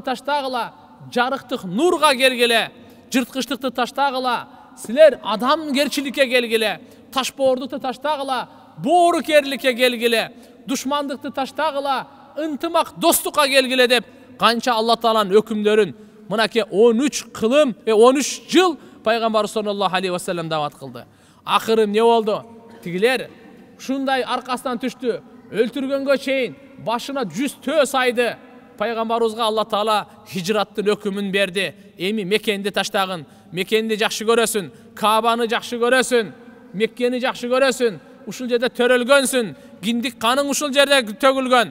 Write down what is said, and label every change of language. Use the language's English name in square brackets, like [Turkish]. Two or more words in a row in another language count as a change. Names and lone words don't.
[Kyrgyz] таштагыла, жарыктык нурга келгиле, жырткычтыкты таштагыла, силер адамгерчиликке келгиле, ташбоордукту таштагыла, боорукерликке келгиле, душмандыкты таштагыла, ынтымак достукка келгиле деп канча Алла Тааланын өкүмдөрүн мынакей 13 жыл пайгамбар [Arabic] صلى الله عليه وسلم [Kyrgyz] даават кылды. Акыры эмне болду? Тигилер ушундай аркасынан түштү. Өлтүргөнгө чейин башына 100 төс айды. Пайгамбарыбызга Алла Таала хижраттын өкүмүн берди. Эми Меккени таштагын, Меккени жакшы көрөсүн, Каабаны жакшы көрөсүн, Меккени жакшы көрөсүн, ушул жерде төрөлгөнсүн, киндик каның ушул жерде төгүлгөн.